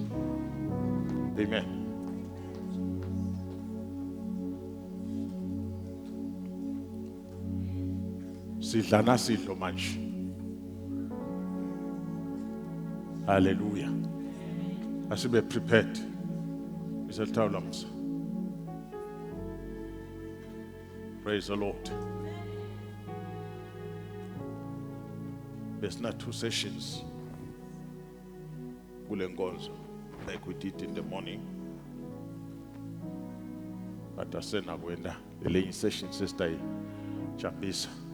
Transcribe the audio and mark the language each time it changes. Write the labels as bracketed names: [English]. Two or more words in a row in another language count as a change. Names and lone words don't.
[Swati] Amen. Sidlana sidlo manje. Hallelujah. Asibe prepared. Isalitawula Musa. [English] Praise the Lord. There's not 2 sessions [Swati] kule nkonzo [English] like we did in the morning. [Swati] But asena kwenda lelinye session sister Chambisa.